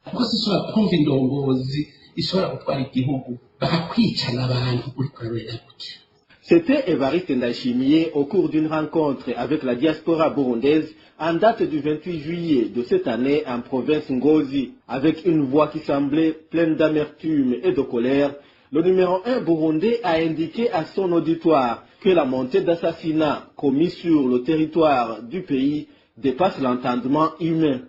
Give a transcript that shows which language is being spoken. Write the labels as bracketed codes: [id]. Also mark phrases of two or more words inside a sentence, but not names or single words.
[rn] kuko sishobora kumva indongozi ishobora gutwara igihugu bakakwicana abantu uri kurarurira gutya. [fr] C'était Évariste Ndayishimiye au cours d'une rencontre avec la diaspora burundaise en date du 28 juillet de cette année en province Ngozi. Avec une voix qui semblait pleine d'amertume et de colère, le numéro 1 burundais a indiqué à son auditoire que la montée d'assassinats commis sur le territoire du pays dépasse l'entendement humain.